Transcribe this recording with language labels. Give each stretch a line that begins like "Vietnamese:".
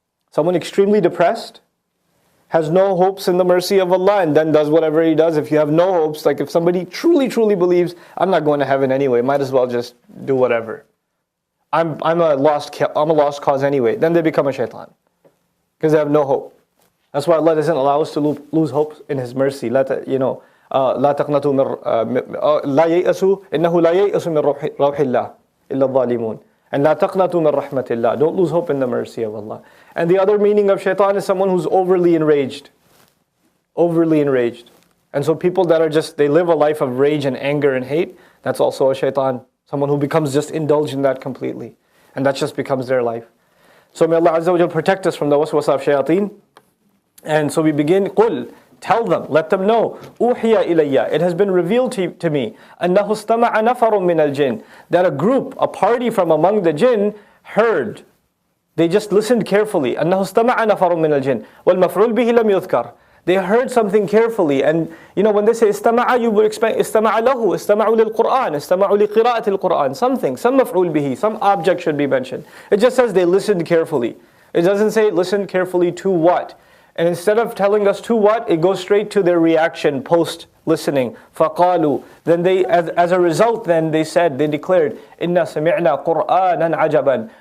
English: Someone extremely depressed, has no hopes in the mercy of Allah, and then does whatever he does. If you have no hopes, like if somebody truly believes, I'm not going to heaven anyway, might as well just do whatever. I'm a lost cause anyway. Then they become a shaitan because they have no hope. That's why Allah doesn't allow us to lose hope in His mercy.
Arabic: لا تقنطوا لا ييأسوا إنه لا ييأس من روح الله إلا الظالمون. And لا تقنطوا من رحمة الله.
English: Don't lose hope in the mercy of Allah. And the other meaning of shaitan is someone who's overly enraged. Overly enraged. And so people that are they live a life of rage and anger and hate, that's also a shaitan. Someone who becomes just indulged in that completely. And that just becomes their life. So may Allah Azza wa Jal protect us from the waswasa of shayateen. And so we begin,
Arabic: قُل,
English: tell them, let them know,
Arabic: أُوحِيَ إِلَيَّ,
English: it has been revealed to me,
Arabic: أَنَّهُ اسْتَمَعَ نَفَرٌ مِّنَ الْجِنِّ,
English: that a group, a party from among the jinn heard. They just listened carefully.
Arabic: أَنَّهُ اسْتَمَعَ نَفَرٌ مِّنَ الْجِنِّ وَالْمَفْعُولُ بِهِ لَمْ يُذْكَرْ.
English: They heard something carefully. And when they say
Arabic: استمع,
English: you would expect
Arabic: استمع له, استمعوا للقرآن, استمعوا لقراءة القرآن.
English: Something, some مفعول به, some object should be mentioned. It just says they listened carefully. It doesn't say listen carefully to what. And instead of telling us to what, it goes straight to their reaction post-listening.
Arabic: فَقَالُوا.
English: Then they, as a result, then they declared,
Arabic: إِنَّا سَمِعْنَا قُرْآنًا عَجَبًا.